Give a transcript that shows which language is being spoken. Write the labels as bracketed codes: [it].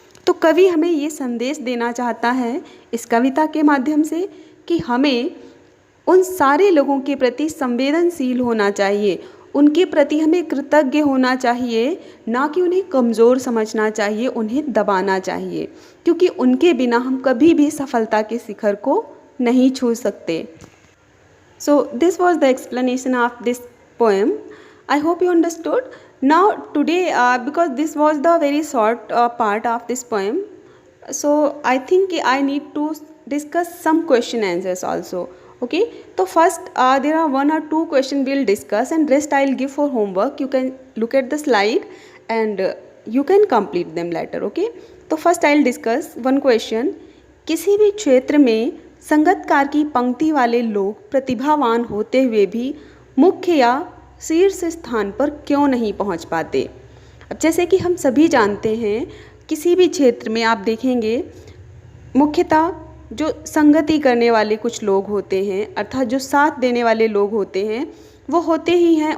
[hi] तो कवि हमें ये संदेश देना चाहता है इस कविता के माध्यम से कि हमें उन सारे लोगों के प्रति संवेदनशील होना चाहिए, उनके प्रति हमें कृतज्ञ होना चाहिए, ना कि उन्हें कमज़ोर समझना चाहिए, उन्हें दबाना चाहिए, क्योंकि उनके बिना हम कभी भी सफलता के शिखर को नहीं छू सकते। [en] So this was the explanation of this poem. I hope you understood. Now today because this was the very short part of this poem, so I think I need to discuss some question answers also. Okay, so first there are one or two question we'll discuss and rest I'll give for homework. You can look at the slide and you can complete them later. Okay, तो first I'll discuss one question. [hi] किसी भी क्षेत्र में संगीतकार की पंक्ति वाले लोग प्रतिभावान होते हुए भी मुख्य या शीर्ष स्थान पर क्यों नहीं पहुंच पाते। अब जैसे कि हम सभी जानते हैं, किसी भी क्षेत्र में आप देखेंगे मुख्यतः जो संगति करने वाले कुछ लोग होते हैं, अर्थात जो साथ देने वाले लोग होते हैं, वो होते ही हैं।